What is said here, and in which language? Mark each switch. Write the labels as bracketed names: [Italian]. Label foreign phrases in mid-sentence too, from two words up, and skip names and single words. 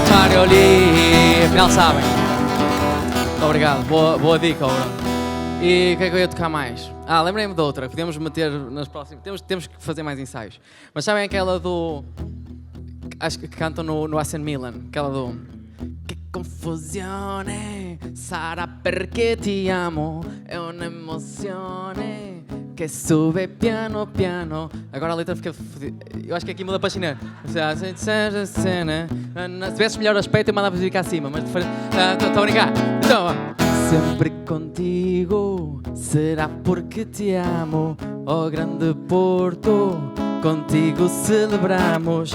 [Portuguese] Farioli. Afinal sabem. Obrigado, boa dica, Bruno. E o que é que eu ia tocar mais? Lembrei-me de outra, podemos meter nas próximas. Temos que fazer mais ensaios. Mas sabem aquela do. Acho que cantam no AC Milan, aquela do. [Italian] Que confusione, sarà perché ti amo, è un'emozione que sube piano piano. [Portuguese] Agora a letra fica fodida. Eu acho que aqui muda para chinês. Se tivesse melhor aspecto eu mandava ficar acima, mas estou a brincar. Então, sempre contigo, será porque te amo, ó grande Porto, contigo celebramos.